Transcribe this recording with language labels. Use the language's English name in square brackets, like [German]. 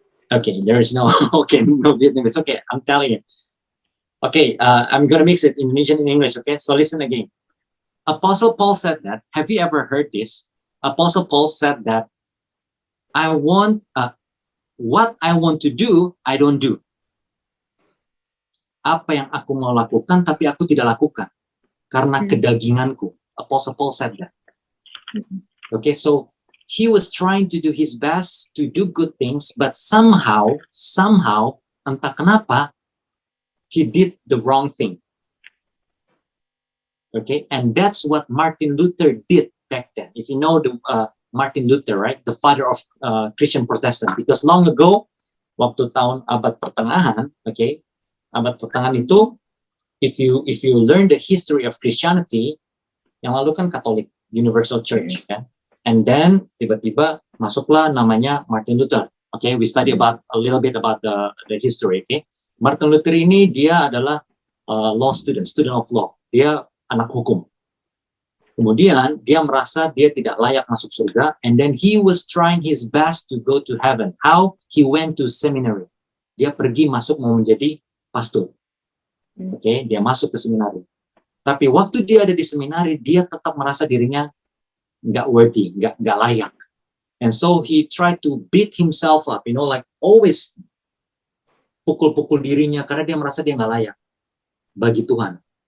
[English] Okay, there is no, okay, no Vietnamese. Okay, I'm telling you. Okay, I'm going to mix it Indonesian and English. Okay, so listen again. Apostle Paul said that. Have you ever heard this? Apostle Paul said that I want, what I want to do, I don't do. [Indonesian] Apa yang aku mau lakukan, tapi aku tidak lakukan. Karena kedaginganku. [English] Apostle Paul said that. Okay, so he was trying to do his best to do good things, but somehow, [Indonesian] entah kenapa, [English] he did the wrong thing. Okay, and that's what Martin Luther did back then. If you know the Martin Luther, right, the father of Christian Protestant, because long ago, [Indonesian] waktu tahun abad pertengahan, [English] okay, [Indonesian] abad pertengahan itu, [English] if you learn the history of Christianity, [Indonesian] yang lalu kan Katolik, [English] Universal Church, kan, and then [Indonesian] tiba-tiba masuklah namanya [English] Martin Luther. Okay, we study about a little bit about the history. [Indonesian] Okay, Martin Luther ini dia adalah [English] law student of law. [Indonesian] Dia anak hukum. Kemudian dia merasa dia tidak layak masuk surga, [English] and then he was trying his best to go to heaven. How? He went to seminary. [Indonesian] Dia pergi masuk mau menjadi pastor. Oke, dia masuk ke seminari. Tapi waktu dia ada di seminari, dia tetap merasa dirinya nggak worthy, nggak layak. [English] And so he tried to beat himself up, like always [Indonesian] pukul-pukul dirinya karena dia merasa dia nggak layak bagi Tuhan.